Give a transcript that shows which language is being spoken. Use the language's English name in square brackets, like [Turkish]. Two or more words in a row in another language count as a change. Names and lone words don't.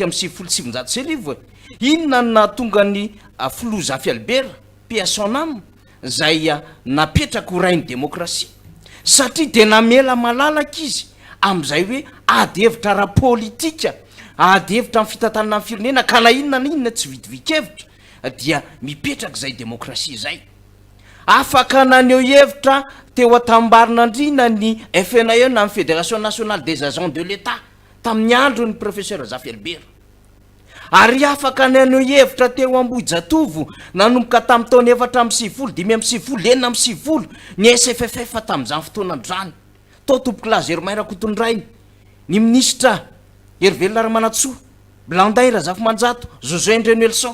[Malagasy] 1 inona na tonga ny Filoza Albert Piasonam zay napetraka ho rainy demokrasia satria de namela malalaka izy am'izay hoe ady hevitra ara-politika ady hevitra amin'ny fitantanana amin'ny firenena ka na inona na inona tsy vidivikevitra dia mipetraka izay demokrasia zay. Afaka naneho hevitra teo atambarinandrina ny FNAE na amin'ny [French] Fédération nationale des agents de l'État [Malagasy] tamin'ny andro ny professeur Zafy Albert. Ary afaka naneho hevitra teo Ambohijatovo nanomboka tamin'ny taona 4 ny SFFF tamin'izany fotoanandro zany. Tao tompoky Lazermain Rakotondrainy, ny ministra Hervé Manatsoa, Blanday Razafimanjato, José André Nelson.